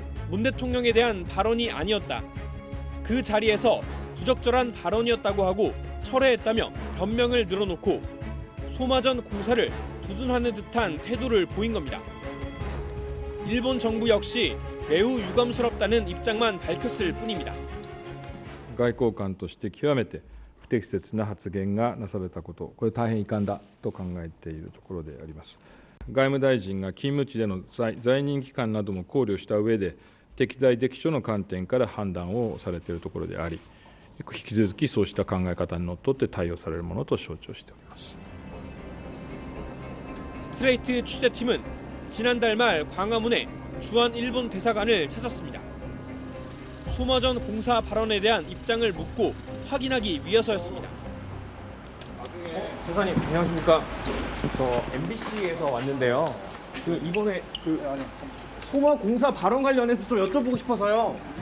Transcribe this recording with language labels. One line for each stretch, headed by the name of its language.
Korean: 문 대통령에 대한 발언이 아니었다. 그 자리에서 부적절한 발언이었다고 하고 철회했다며 변명을 늘어놓고 소마전 공사를 두둔하는 듯한 태도를 보인 겁니다. 일본 정부 역시 매우 유감스럽다는 입장만 밝혔을 뿐입니다.
Japanese: 外交官として極めて不適切な発言がなされたこと、これ大変遺憾だと考えているところであります。外務大臣が勤務地での在任期間なども考慮した上で、適材適所の観点から判断をされているところであり、引き続きそうした考え方にのっとって対応されるものと承知をしております。
Korean: 스트레이트 취재팀은 지난달 말 광화문에 주한 일본 대사관을 찾았습니다. 소마전 공사 발언에 대한 입장을 묻고 확인하기 위해서였습니다. 대사님 안녕하십니까? 저 MBC에서 왔는데요. 이번에 소마 공사 발언 관련해서 좀 여쭤보고 싶어서요.